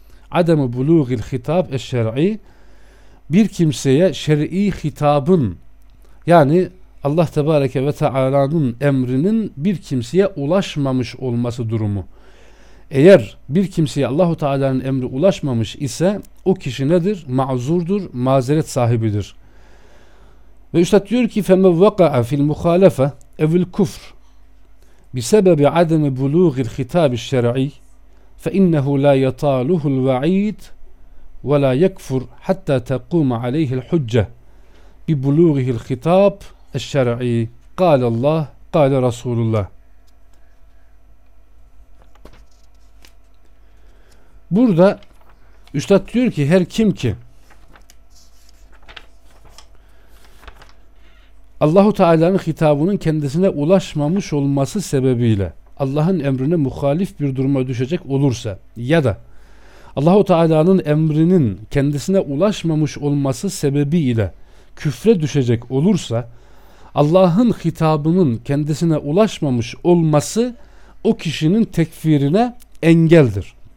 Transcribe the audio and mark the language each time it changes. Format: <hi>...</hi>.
<ar>Ademu buluğihil hitab eşşer'i,</ar> <tr>bir kimseye şer'i hitabın, yani Allah Tebareke ve Teala'nın emrinin bir kimseye ulaşmamış olması durumu. Eğer bir kimseye Allahu Teala'nın emri ulaşmamış ise o kişi nedir? Mazurdur, mazeret sahibidir. Ve üstad diyor ki</tr> <ar>فَمَا وَقَعَ فِي الْمُخَالَفَةِ اَوْ الْكُفْرِ بِسَبَبِ عَدَمِ بُلُوغِ الْخِتَابِ الشَّرَعِي فَاِنَّهُ لَا يَطَالُهُ الْوَعِيدِ وَلَا يَكْفُرْ حَتَّى تَقُومَ عَلَيْهِ الْحُجَّةِ بِبُلُوغِهِ الْخِتَابِ الشرعي قال الله قال رسول الله.</ar> <tr>Burada üstad diyor ki her kim ki Allahu Teala'nın hitabının kendisine ulaşmamış olması sebebiyle Allah'ın emrine muhalif bir duruma düşecek olursa, ya da Allahu Teala'nın emrinin kendisine ulaşmamış olması sebebiyle küfre düşecek olursa, Allah'ın hitabının kendisine ulaşmamış olması o kişinin tekfirine engeldir.</tr>